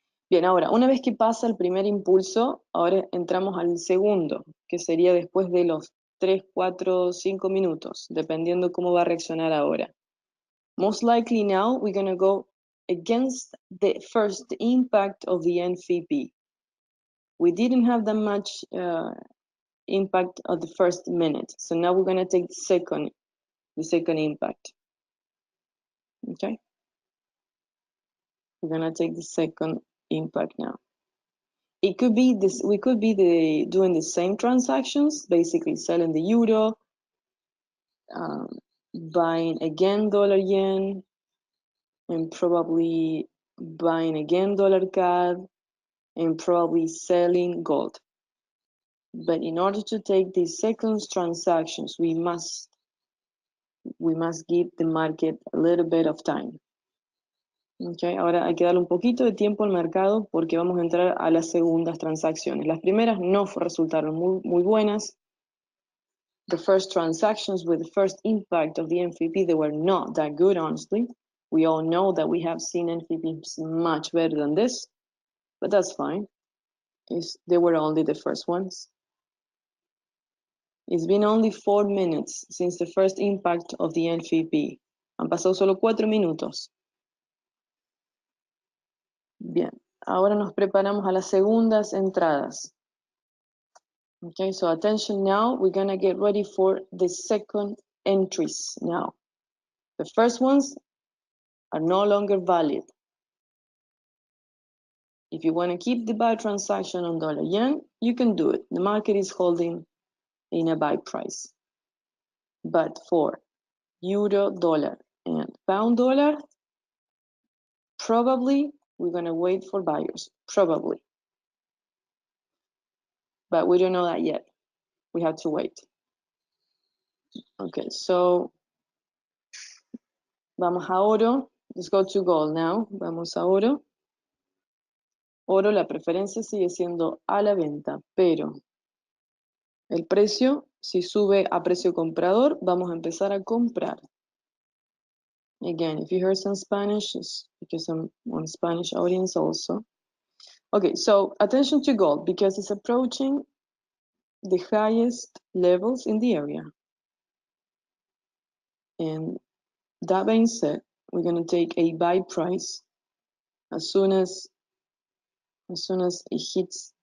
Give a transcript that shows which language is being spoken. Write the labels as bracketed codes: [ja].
[es] Bien, ahora, una vez que pasa el primer impulso, ahora entramos al segundo, que sería después de los 3, 4, 5 minutos, dependiendo cómo va a reaccionar ahora. [en] Most likely now, we're going to go against the first impact of the NFP. We didn't have that much impact of the first minute. So now we're gonna take the second impact. Okay? We're gonna take the second impact now. It could be this, we could be doing the same transactions, basically selling the euro, buying again dollar yen, and probably buying again dollar CAD, and probably selling gold. But in order to take these second transactions, we must give the market a little bit of time. [es] Okay, ahora hay que darle un poquito de tiempo al mercado porque vamos a entrar a las segundas transacciones. Las primeras no resultaron muy buenas. [en] The first transactions with the first impact of the NFP, they were not that good, honestly. We all know that we have seen NFPs much better than this, but that's fine. They were only the first ones. It's been only 4 minutes since the first impact of the NFP. [es] Han pasado solo 4 minutos. Bien, ahora nos preparamos a las segundas entradas. [en] Okay, so attention now, we're gonna get ready for the second entries now. The first ones are no longer valid. If you wanna keep the buy transaction on dollar yen, you can do it. The market is holding in a buy price. But for euro, dollar, and pound dollar, probably we're gonna wait for buyers, probably. But we don't know that yet. We have to wait. Okay, so [es] vamos a oro. [en] Let's go to gold now. [es] Vamos a oro. Oro, la preferencia sigue siendo a la venta, pero el precio, si sube a precio comprador, vamos a empezar a comprar. [en] Again, if you heard some Spanish, it's because I'm on Spanish audience also. Okay, so attention to gold because it's approaching the highest levels in the area. And that being said, we're going to take a buy price as soon as it hits.